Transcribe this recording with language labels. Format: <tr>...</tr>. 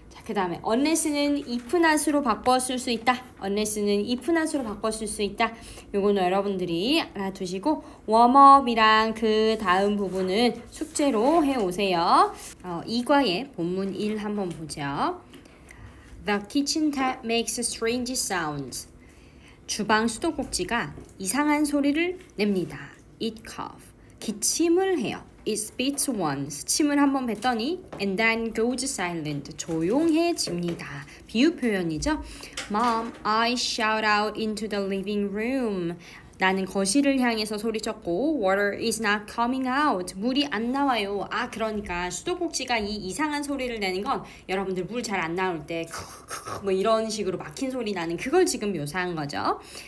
<ko>그 다음에 unless는 if not으로 바꿔 쓸 수 있다. unless는 if not으로 바꿔 쓸 수 있다. 요거는 여러분들이 알아두시고 웜업이랑 그 다음 부분은 숙제로 해오세요. 이과의 본문 1 한번 보죠.</ko> <en>The kitchen tap makes strange sounds.</en> <ko>주방 수도꼭지가 이상한 소리를 냅니다.</ko> <en>It cough.</en> <ko>기침을 해요.</ko> <en>It spits once.</en> <ko>침을 한번 뱉더니</ko> <en>and then goes silent.</en> <ko>조용해집니다. 비유 표현이죠.</ko> <en>Mom, I shout out into the living room.</en> <ko>나는 거실을 향해서 소리쳤고</ko> <en>water is not coming out.</en> <ko>물이 안 나와요. 그러니까 수도꼭지가 이 이상한 소리를 내는 건 여러분들 물 잘 안 나올 때 뭐 이런 식으로 막힌 소리 나는 그걸 지금 묘사한 거죠.</ko>